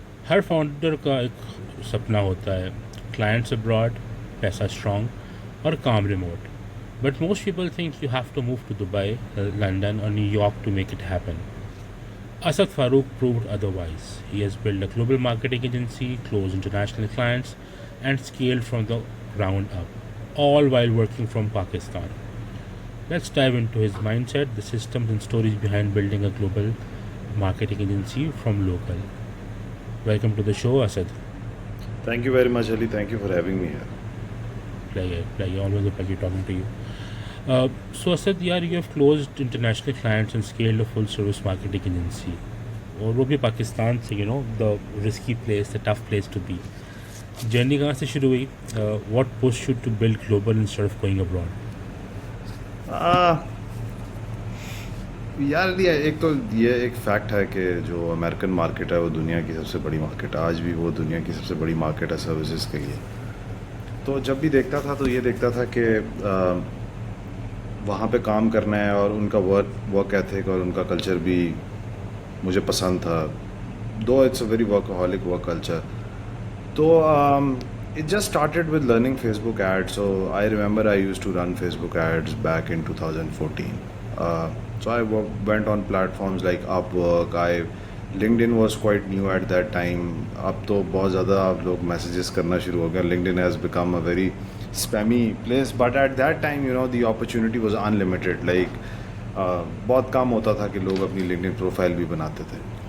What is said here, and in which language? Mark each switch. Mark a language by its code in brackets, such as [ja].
[ur] ہر founder کا ایک سپنا ہوتا ہے کلائنٹس ابراڈ, پیسہ اسٹرانگ اور کام remote. [en] But most people think you have to move to Dubai, London اور New York to make it happen. Asad Farouk proved otherwise. He has built a global marketing agency, closed international clients, and scaled from the ground up, all while working from Pakistan. Let's dive into his mindset, the systems and stories behind building a global marketing agency from local. Welcome to the show, Asad. Thank you very much, Ali. Thank you for having me here. Pleasure. Always a pleasure talking to you. So Asad, you have closed international clients and scaled a full service marketing agency. [ur] اور وہ بھی پاکستان سے, [en] the risky place, the tough place to be. [ur] Journey کہاں سے شروع ہوئی? [en] What pushed you to build global instead of going abroad? [ur] یار ایک تو یہ ایک فیکٹ ہے کہ جو امریکن مارکیٹ ہے وہ دنیا کی سب سے بڑی مارکیٹ ہے. آج بھی وہ دنیا کی سب سے بڑی مارکیٹ ہے سروسز کے لیے. تو جب بھی دیکھتا تھا تو یہ دیکھتا تھا کہ وہاں پہ کام کرنا ہے, اور ان کا ورک ایتھک اور ان کا کلچر بھی مجھے پسند تھا. [en] Though it's a very workaholic work culture. [ur] تو [en] it just started with learning Facebook ads. So I remember I used to run Facebook ads back in 2014. So I went on platforms like Upwork. LinkedIn was quite new at that time. [ur] اب تو بہت زیادہ آپ لوگ messages کرنا شروع ہو گئے. [en] LinkedIn has become a very spammy place. But at that time, the opportunity was unlimited. [ur] Like بہت کام ہوتا تھا کہ لوگ اپنی LinkedIn پروفائل بھی بناتے تھے.